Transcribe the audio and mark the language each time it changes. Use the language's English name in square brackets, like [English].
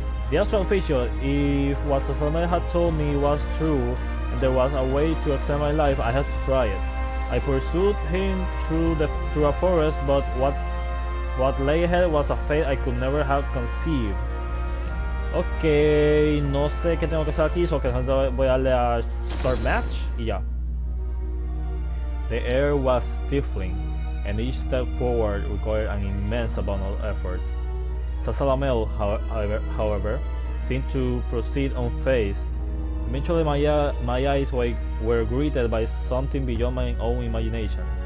[English] The astral feature, if what Sasame had told me was true, and there was a way to extend my life, I had to try it. I pursued him through a forest, but what lay ahead was a fate I could never have conceived. [Spanish] Ok, no sé qué tengo que hacer aquí, so que voy a darle a Start Match y ya. [English] The air was stifling, and each step forward required an immense amount of effort. Sasalamel, however, seemed to proceed unfazed. Eventually my eyes were greeted by something beyond my own imagination.